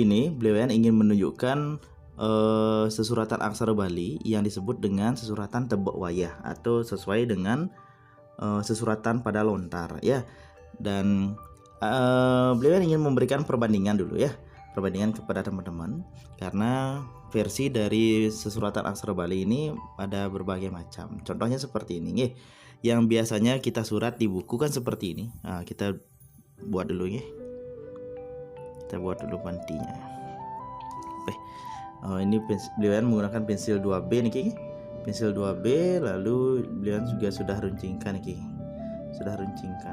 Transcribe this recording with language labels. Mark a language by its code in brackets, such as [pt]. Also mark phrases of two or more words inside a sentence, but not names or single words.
[id] ini beliau ingin menunjukkan sesuratan aksara Bali yang disebut dengan sesuratan tebak wayah atau sesuai dengan sesuratan pada lontar ya. Dan beliau ingin memberikan perbandingan dulu ya, perbandingan kepada teman-teman, karena versi dari sesuratan aksara Bali ini ada berbagai macam. Contohnya seperti ini ya, yang biasanya kita surat di buku kan seperti ini. Nah, kita buat dulu ya. Kita buat dulu pantinya. Ini beliau menggunakan pensil 2B nih, pensil 2B, lalu beliau juga sudah runcingkan nih, sudah runcingkan.